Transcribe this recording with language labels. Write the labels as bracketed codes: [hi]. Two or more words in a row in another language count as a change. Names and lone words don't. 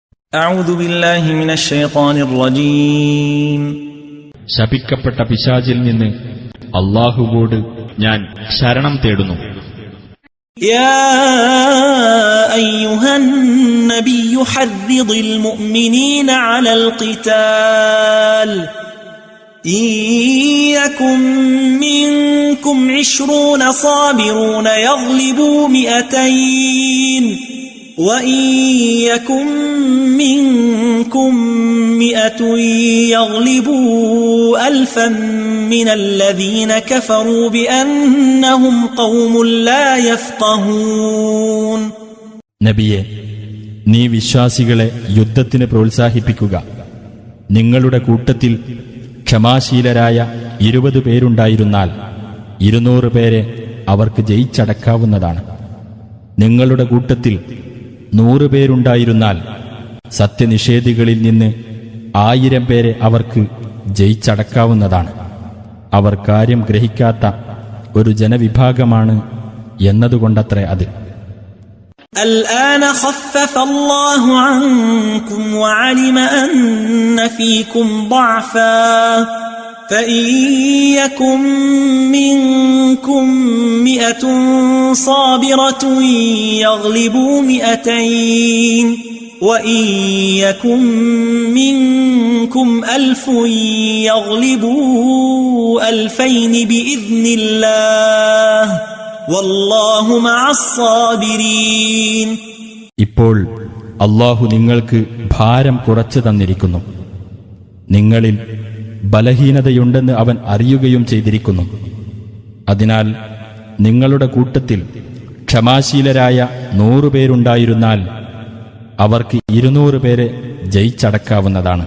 [ar] أعوذ بالله من الشيطان الرجيم [ml] ശപിക്കപ്പെട്ട പിശാചിൽ നിന്ന് അല്ലാഹുവോട് ഞാൻ ശരണം തേടുന്നു. [ar] يا أيها النبي حرض المؤمنين على القتال إن يكن منكم 20 صابرون يغلبوا 200 وإن يكن منكم 100 يغلبوا 1000 من الذين كفروا بأنهم قوم لا يفقهون. [ml] നബിയെ, നീ വിശ്വാസികളെ യുദ്ധത്തിന് പ്രോത്സാഹിപ്പിക്കുക. നിങ്ങളുടെ കൂട്ടത്തിൽ ക്ഷമാശീലരായ 20 പേരുണ്ടായിരുന്നാൽ 200 പേരെ അവർക്ക് ജയിച്ചടക്കാവുന്നതാണ്. നിങ്ങളുടെ കൂട്ടത്തിൽ 100 പേരുണ്ടായിരുന്നാൽ സത്യനിഷേധികളിൽ നിന്ന് 1000 പേരെ അവർക്ക് ജയിച്ചടക്കാവുന്നതാണ്. അവർ കാര്യം ഗ്രഹിക്കാത്ത ഒരു ജനവിഭാഗമാണ് എന്നതുകൊണ്ടത്രേ അത്. [ar] الآن خفف الله عنكم وعلم أن فيكم ضعفا فإن يكن منكم 100 صابرة يغلبوا 200 وإن يكن منكم 1000 يغلبوا 2000 بإذن الله والله مع الصابرين. [ml] ഇപ്പോൾ അല്ലാഹു നിങ്ങൾക്ക് ഭാരം കുറച്ചു തന്നിരിക്കുന്നു. നിങ്ങളിൽ ബലഹീനതയുണ്ടെന്ന് അവൻ അറിയുകയും ചെയ്തിരിക്കുന്നു. അതിനാൽ നിങ്ങളുടെ കൂട്ടത്തിൽ ക്ഷമാശീലരായ 100 പേരുണ്ടായിരുന്നാൽ അവർക്ക് 200 പേരെ ജയിച്ചടക്കാവുന്നതാണ്.